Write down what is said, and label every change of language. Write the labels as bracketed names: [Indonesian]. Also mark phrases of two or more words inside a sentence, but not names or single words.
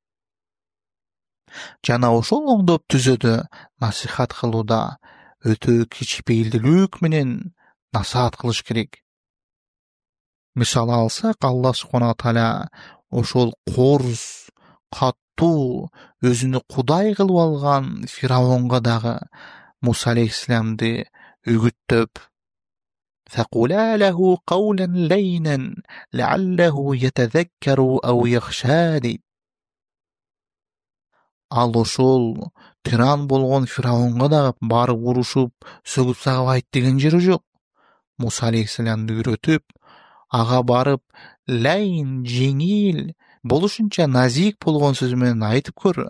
[Kyrgyz] Жана ошол оңдоп түзөөдө насихат кылууда өтө кичипейилдүүлүк менен насаат кылыш керек. Мисал алсак, Аллах [Arabic] سبحانه تعالى [Kyrgyz] ошол корус, каттуу, өзүнү кудай кылып алган Фиравонго дагы Муса алейхиссаламды үгүттөп, [Arabic] فَقُولَا لَهُ قَوْلًا لَيِّنًا لَعَلَّهُ يَتَذَكَّرُ أَوْ يَخْشَىٰ дейт. [Kyrgyz] Ал ошол тиран болгон Фиравонго дагы барып урушуп, сөгүп сагып айт деген жери жок. Муса алейхиссаламды үйрөтүп, ага барып лайин, жеңил, болушунча назик болгон сөз менен айтып көр.